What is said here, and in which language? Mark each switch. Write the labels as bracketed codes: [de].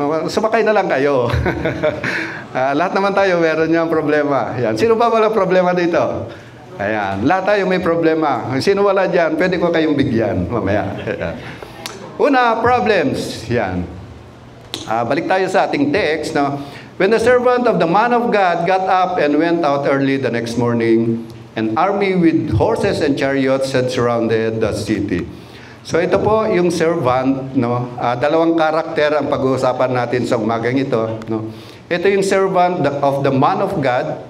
[tl] Sumakay na lang kayo. Lahat naman tayo meron niyang problema. Yan. Sino ba wala problema dito? Ayan. Lahat tayo may problema. Sino wala dyan? Pwede ko kayong bigyan mamaya. Una, problems. Yan. Balik tayo sa ating text. No? [en] When the servant of the man of God got up and went out early the next morning, an army with horses and chariots had surrounded the city. [tl] So ito po yung servant, no? Dalawang karakter ang pag-uusapan natin sa umagang ito, no? Ito yung [en] servant of the man of God.